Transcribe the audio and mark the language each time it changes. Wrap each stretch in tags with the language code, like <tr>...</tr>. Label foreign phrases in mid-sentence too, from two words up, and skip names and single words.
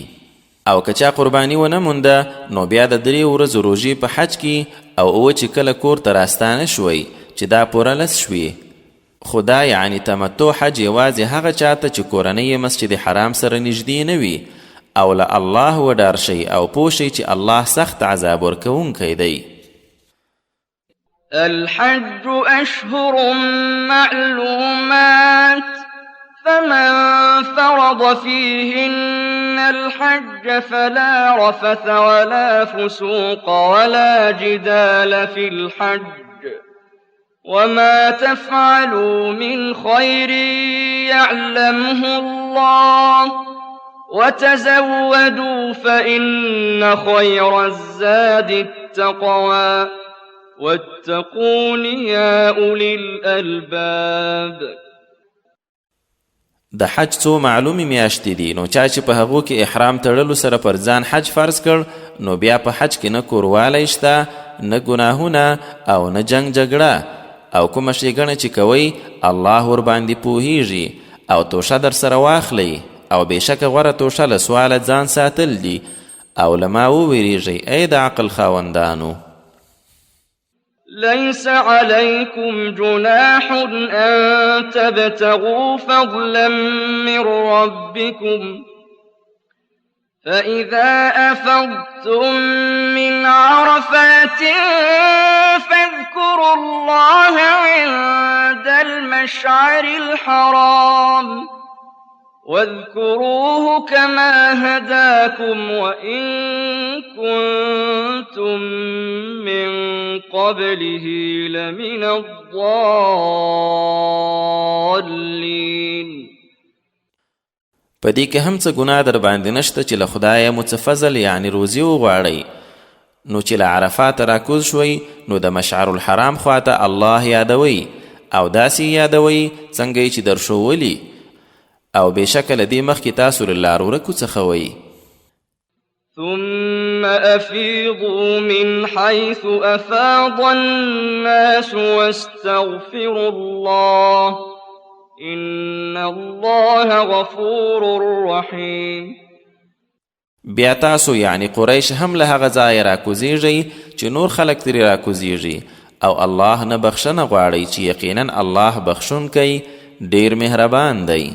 <ps>او که چا قرباني ونه مونده نو بیا د 3 ورځو روژې په حج کې او اوه چې کله کور ته راستانه شوي چې دا پوره 10 شوي. خو دا یعنی تمتع حج یوازې هغه چاته چې کورنۍ یې مسجد حرام سره نږدې نه وي او له الله وډار شي او پوه شي چې الله سخت عذاب ورکوونکی دی.</ps> <ar>الحج أشهر معلومات فمن فرض فيهن الحج فلا رفث ولا فسوق ولا جدال في الحج وما تفعلوا من خير يعلمه الله وتزودوا فإن خير الزاد التقوى واتقون يا أولي الألباب.</ar> <ps>د حج څو معلومي میاشتې دي نو چا چې په هغو کې احرام تړلو سره پر ځان حج فرض کړ نو بیا په حج کې نه کوروالی شته نه ګناهونه او نه جنگ جګړه او کومه ښېګڼه چې کوئ الله ورباندې پوهیږي او توشه در سره واخلئ او بېشکه غوره توشه له سواله ځان ساتل دي او له ما وویریږئ ای د عقل خاوندانو.</ps> <ar>ليس عليكم جناح أن تبتغوا فضلا من ربكم فإذا أفضتم من عرفات فاذكروا الله عند المشعر الحرام واذكروه كما هداكم وإن كنتم من قبله لمن الضالين.</ar> <ps>پدې کې هم څه ګناه در باندې نشته چې له خدایه مو څه فضل یعنی روزي وغواړئ. نو چې له عرفات راکوز شوئ نو د مشعر الحرام خواته الله یادوئ او داسې یادوئ څنګه چې در ښوولي او بېشکه له دې مخکې تاسو له لارو ورکو څخه وئ.</ps> <ar>ثم أفيضوا من حيث أفاض الناس واستغفروا الله إن الله غفور رحيم.</ar> <ps>بیا تاسو یعنی قریش هم له هغه ځایه راکوزیږئ چې نور خلک ترې راکوزیږي او الله نه بخښنه غواړئ چې یقینا الله بخښونکی ډیر مهربان دی.</ps>